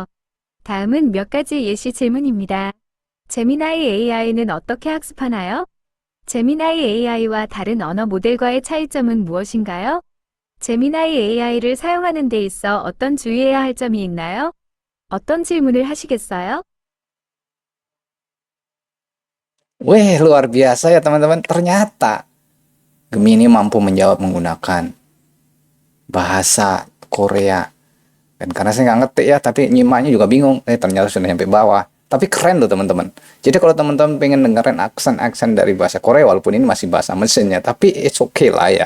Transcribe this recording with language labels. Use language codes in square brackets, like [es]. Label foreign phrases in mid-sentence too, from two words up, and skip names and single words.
[ko] 다음은 몇 가지 예시 질문입니다. 제미나이 AI는 어떻게 학습하나요? 제미나이 AI와 다른 언어 모델과의 차이점은 무엇인가요? 제미나이 AI를 사용하는 데 있어 어떤 주의해야 할 점이 있나요? 어떤 질문을 하시겠어요? [id] Wih, luar biasa ya teman-teman. Ternyata Gemini mampu menjawab menggunakan bahasa Korea. Dan karena saya nggak ngetik ya, tapi nyimaknya juga bingung. Ternyata sudah sampai bawah. Tapi keren loh teman-teman. Jadi kalau teman-teman pengen dengerin aksen-aksen dari bahasa Korea, walaupun ini masih bahasa mesinnya, tapi [en] it's okay [id] lah ya.